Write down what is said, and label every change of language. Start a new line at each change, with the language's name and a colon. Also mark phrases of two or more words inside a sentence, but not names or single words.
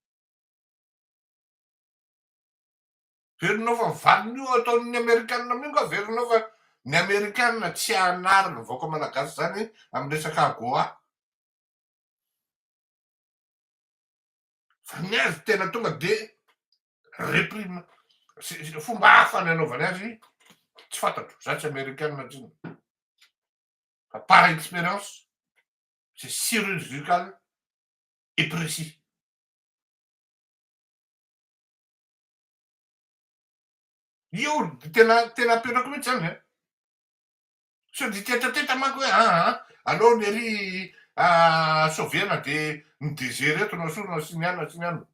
Malagasy: Verinao fa valiny io ataon'ny Amerikanina mingo, verinao fa ny Amerikanina tsy hanary ny vahoaka malagasy zany amin'ny resaka AGOA. Fa ny azy tena tonga de réprime. Fomba hafa ny anaovany azy tsy fantatro. Za tsy Amerikanina tsiny.
French: Fa par expérience, c'est chirurgical et précis.
Malagasy: Io tena aperako mihitsy zany e. Sao de tetateta manko hoe alao nery soviana de ny DG reto nosorona sy ny anona sy ny anona.